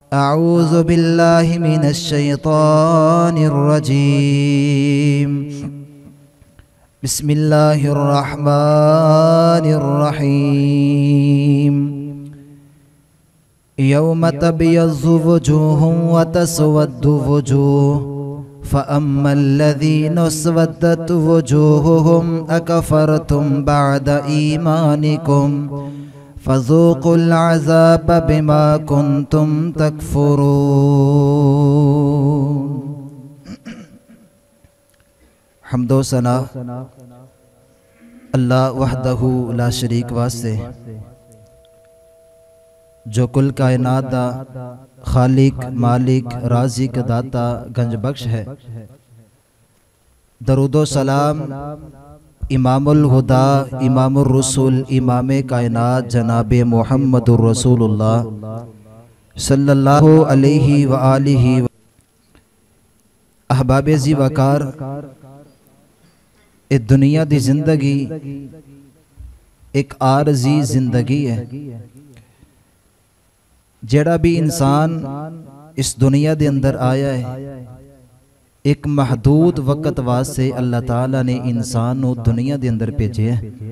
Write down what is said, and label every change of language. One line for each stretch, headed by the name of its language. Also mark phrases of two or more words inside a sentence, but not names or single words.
Arabic: أعوذ بالله من الشيطان الرجيم. بسم الله الرحمن الرحيم. يوم تبيض وجوههم وتسود وجوه فأما الذين اسودت وجوههم أكفرتم بعد إيمانكم فذوقوا العذاب بما كنتم تكفرون.
Punjabi: حمدو ثنا
Arabic: الله وحده لا شريك
Punjabi: واسطے جو کل کائنات دا خالق مالک رازق داتا گنج بخش ہے.
Urdu: درودو سلام امام الہدیٰ امام الرسول امامِ کائنات جنابِ محمد الرسول اللہ
Arabic: صلى الله عليه وآله
Urdu: احبابِ ذی وقار.
Punjabi: اے دنیا دی زندگی اک عارضی زندگی ہے. جیہڑا بھی انسان اس دنیا دے اندر آیا ہے اک محدود وقت واسطے اللہ تعالیٰ نے انسان کو دنیا دے اندر بھیجے ہے.